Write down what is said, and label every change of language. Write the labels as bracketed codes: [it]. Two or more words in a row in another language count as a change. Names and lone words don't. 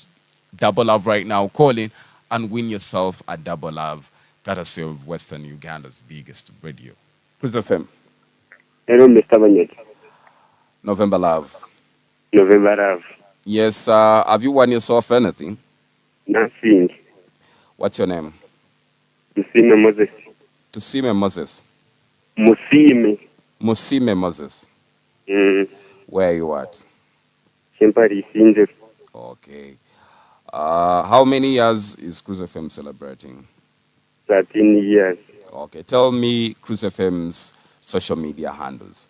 [en] Double Love right now, call in and win yourself a Double Love, courtesy of Western Uganda's biggest radio. Crooze FM. Hello, Mr. Magnet. November Love. November Love. Yes, have you won yourself anything? Nothing. What's your name? Musime Moses. Tusime Moses. Musime. Musime Moses. Where are you at? Shempari Sinje. Okay. How many years is Crooze FM celebrating? 13 years. Okay. Tell me Crooze FM's social media handles.